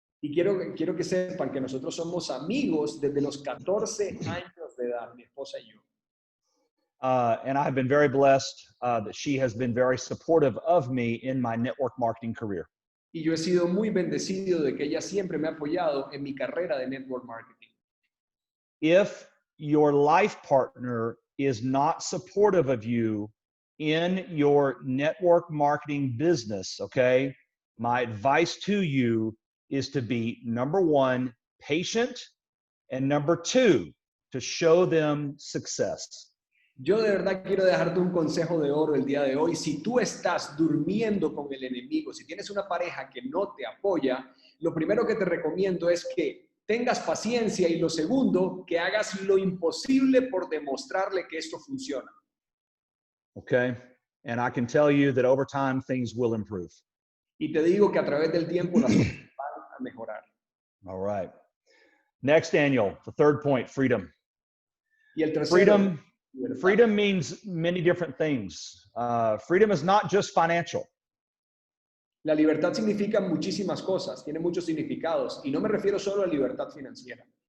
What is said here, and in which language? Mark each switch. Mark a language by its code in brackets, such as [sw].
[es] Y quiero que sepan que nosotros somos amigos desde los 14 años de edad, mi esposa y yo. [en] And I have been very blessed that she has been very supportive of me in my network marketing career. [es] Y yo he sido muy bendecido de que ella siempre me ha apoyado en mi carrera de network marketing. [en] If your life partner is not supportive of you in your network marketing business, okay, my advice to you is to be, number 1, patient, and number 2, to show them success. [es] Yo de verdad quiero dejarte un consejo de oro el día de hoy. Si tú estás durmiendo con el enemigo, si tienes una pareja que no te apoya, lo primero que te recomiendo es que tengas paciencia, y lo segundo, que hagas lo imposible por demostrarle que esto funciona. [en] Okay. And I can tell you that over time, things will improve. [es] Y te digo que a través del tiempo las cosas van a mejorar. [en] All right. Next, Daniel, the third point, freedom. [es] Y el tercero, [en] Freedom, [es] libertad. [en] freedom means many different things. Freedom is not just financial. [es] La libertad significa muchísimas cosas, tiene muchos significados, y no me refiero solo a libertad financiera.